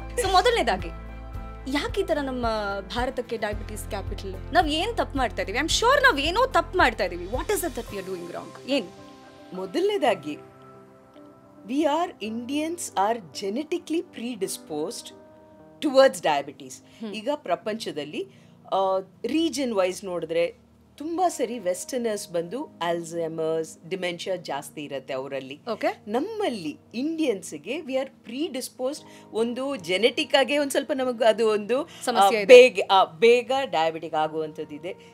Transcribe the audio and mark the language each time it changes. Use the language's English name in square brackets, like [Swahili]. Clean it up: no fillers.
[Kannada] So ಮೊದಲನೇದಾಗಿ, ಯಾಕೆ ಈ ತರ ನಮ್ಮ ಭಾರತಕ್ಕೆ ಡಯಾಬಿಟಿಸ್ ಕ್ಯಾಪಿಟಲ್? ನಾವ್ ಏನ್ ತಪ್ಪು ಮಾಡ್ತಾ ಇದೀವಿ? [English] I am sure [Kannada] ನಾವ್ ಏನೋ ತಪ್ಪು ಮಾಡ್ತಾ ಇದೀವಿ. [English] What is that we are doing wrong? [Kannada] ಏನ್? ಮೊದಲನೇದಾಗಿ, [English] we are Indians are genetically predisposed towards diabetes. [Kannada] ಈಗ ಪ್ರಪಂಚದಲ್ಲಿ ರೀಜನ್ ವೈಸ್ ನೋಡಿದ್ರೆ ತುಂಬಾ ಸರಿ ವೆಸ್ಟರ್ನರ್ಸ್ ಬಂದು ಆಲ್ಝೈಮರ್ಸ್, ಡಿಮೆನ್ಷಿಯಾ ಜಾಸ್ತಿ ಇರುತ್ತೆ ಅವರಲ್ಲಿ. ನಮ್ಮಲ್ಲಿ ಇಂಡಿಯನ್ಸ್ಗೆ [English] We are predisposed. [Kannada] ಒಂದು ಜೆನೆಟಿಕ್ ಆಗಿ ಒಂದು ಸ್ವಲ್ಪ ನಮಗೆ ಅದು ಒಂದು ಬೇಗ ಡಯಾಬಿಟಿಕ್ ಆಗುವಂಥದ್ದಿದೆ.